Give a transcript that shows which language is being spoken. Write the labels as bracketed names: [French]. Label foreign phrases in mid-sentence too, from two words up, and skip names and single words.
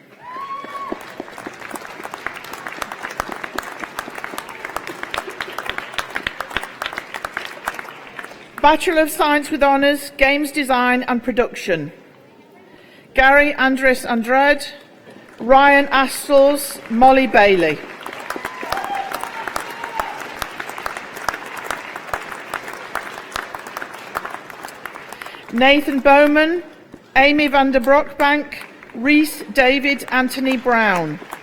[English] Bachelor of Science with Honours, Games Design and Production, Gary Andres Andrade, Ryan Astles, Molly Bailey. Nathan Bowman, Amy van der Brockbank, Rhys David Anthony Brown.